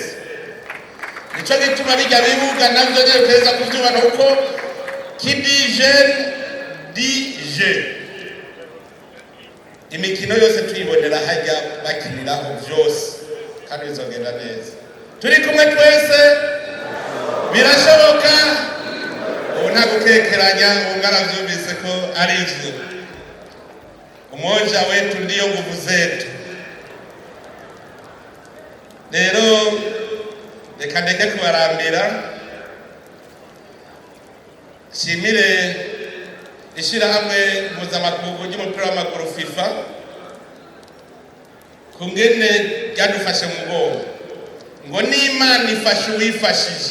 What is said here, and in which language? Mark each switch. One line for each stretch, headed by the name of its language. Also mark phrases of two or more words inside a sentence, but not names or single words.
Rundi: Nico gituma bijya bibuga navyo rero teza kuvyubana uko kidije imikino yose tuyibonera hajya bakiniraho vyose kandi bizogenda neza. Turi kumwe twese birashoboka. Ubu nta gukekeranya ungana vyumvise ko ari ivyo.
Swahili: Umoja wetu ndiyo nguvu zetu.
Rundi: Rero reka ndeke kubarambira shimire ishirahamwe mpuzamakungu ry'umupira w'amaguru FIFA kungene ryadufashe mu mugongo ngo n'Imana ifashe uwifashije.